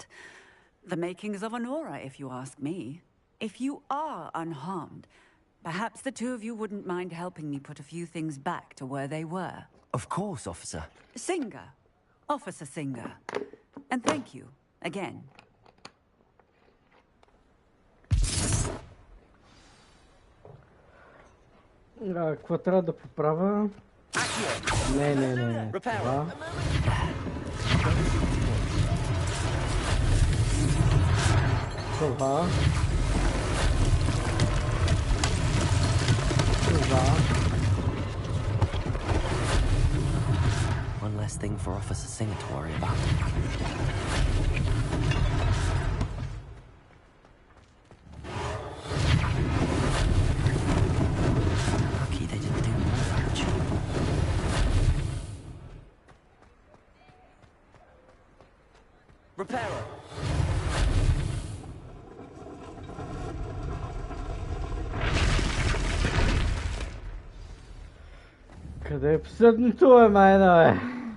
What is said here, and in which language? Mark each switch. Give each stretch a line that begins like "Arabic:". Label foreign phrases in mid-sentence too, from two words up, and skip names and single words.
English: The makings of an aura, if you ask me. If you are unharmed, perhaps the two of you wouldn't mind helping me put a few things back to where they were. Of course, officer. Singer. Officer Singer. And thank you, again.
Bulgarian: Какво трябва да поправя? Не. Това. Това. Това.
English: One less thing for Officer Singer to worry about. Lucky they didn't do more damage. Repairer!
Bulgarian: Къде е последното, майна, бе?